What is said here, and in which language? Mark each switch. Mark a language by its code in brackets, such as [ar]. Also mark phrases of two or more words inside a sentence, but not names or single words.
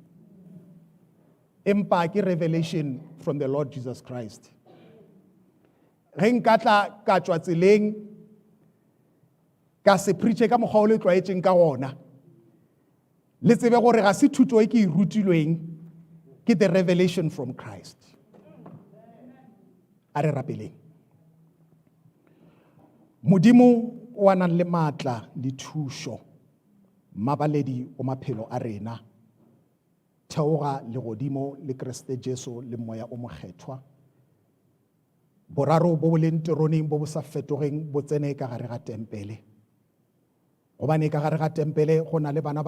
[nso] empa ke [en] revelation from the Lord Jesus Christ [nso] ge nka tla ka tswa tseleng ka se preache ka mokgwa o le tlwaetseng ka gona le tsebe gore ga se thuto e ke e rutilweng ke [en] the revelation from Christ [nso] a re rapeleng modimo o a nang le maatla le thušo mabaledi o maphelo a rena theoga le godimo le Kriste Jesu le moya o mokgethwa boraro bo boleng teroneng bo bo sa fetogeng bo tsene ka gare ga tempele gobane ka gare ga tempele go na le bana